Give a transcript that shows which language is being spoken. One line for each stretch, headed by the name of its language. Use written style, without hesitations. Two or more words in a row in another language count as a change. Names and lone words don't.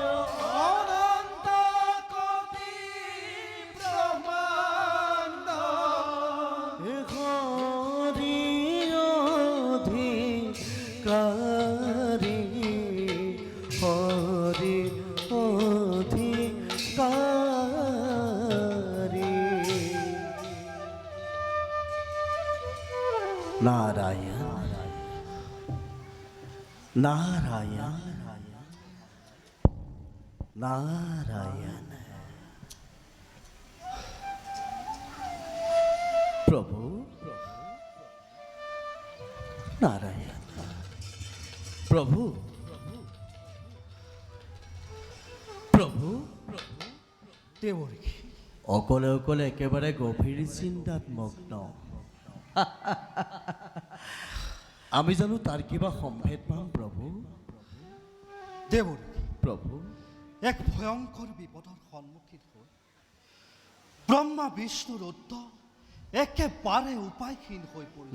Assamese: অনন্ত কোটি ব্রহ্মাণ্ড হৰি অধিকাৰী হৰি অধিকাৰী নারায়ণ নারায়ণ নারায়ণ প্রভু নারায়ণ প্রভু প্রভু দেবরী অকলে অকলে একেবারে গভীর চিন্তাত মগ্ন আমি জানো তাৰ কিবা সম্ভেদ পাম প্ৰভু দেবরী প্ৰভু এক ভয়ঙ্কর বিপদৰ সন্মুখীন হৈ ব্ৰহ্মা বিষ্ণু ৰুদ্ৰ একেবাৰে উপায়হীন হৈ পৰিল।